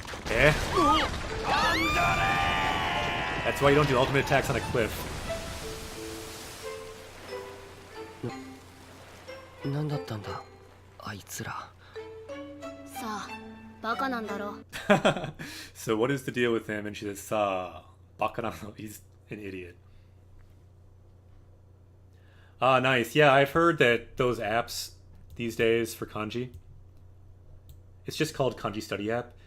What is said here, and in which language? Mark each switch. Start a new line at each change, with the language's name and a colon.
English: Eh? That's why you don't do ultimate attacks on a cliff.
Japanese: 何だったんだあいつら。さあバカなんだろ。
English: So what is the deal with him? And she says,
Japanese: Sa, bakanano,
English: he's an idiot. Ah, nice. Yeah, I've heard that those apps these days for kanji, it's just called Kanji Study App.